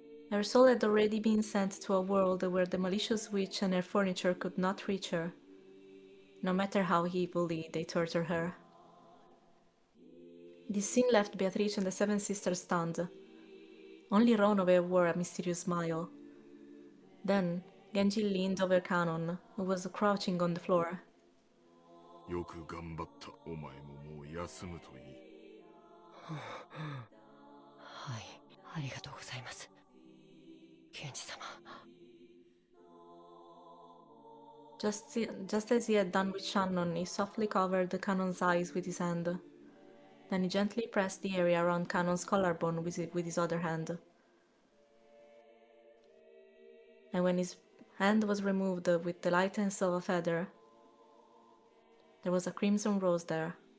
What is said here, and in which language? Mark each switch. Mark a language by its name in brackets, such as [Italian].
[English] Her soul had already been sent to a world where the malicious witch and her furniture could not reach her, no matter how evilly they torture her. This scene left Beatrice and the seven sisters stunned. Only Ronove wore a mysterious smile, Then Genji leaned over Kanon, who was crouching on the floor. [Japanese] よく頑張った。お前ももう休むといい。はい、ありがとうございます。検事様。 [English] Just as he had done with Shannon, he softly covered Kanon's eyes with his hand. Then he gently pressed the area around Kanon's collarbone with his other hand. And when his hand was removed with the lightness of a feather, there was a crimson rose there.